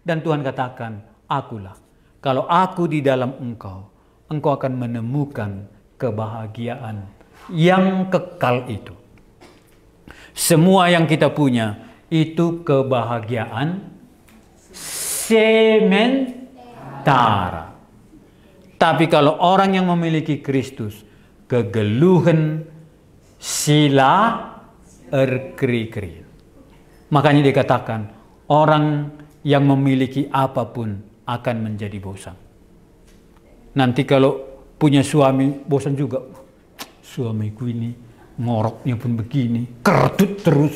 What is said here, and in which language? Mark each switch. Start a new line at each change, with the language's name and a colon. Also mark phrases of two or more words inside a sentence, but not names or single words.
Indonesian: Dan Tuhan katakan, akulah. Kalau aku di dalam engkau, engkau akan menemukan kebahagiaan yang kekal itu. Semua yang kita punya itu kebahagiaan sementara. Tapi kalau orang yang memiliki Kristus,
Batak Karo: kegeluhan sila erkri-kri.
Indonesian: Makanya dikatakan, orang yang memiliki apapun akan menjadi bosan. Nanti kalau punya suami, bosan juga. Suamiku ini ngoroknya pun begini, kertut terus.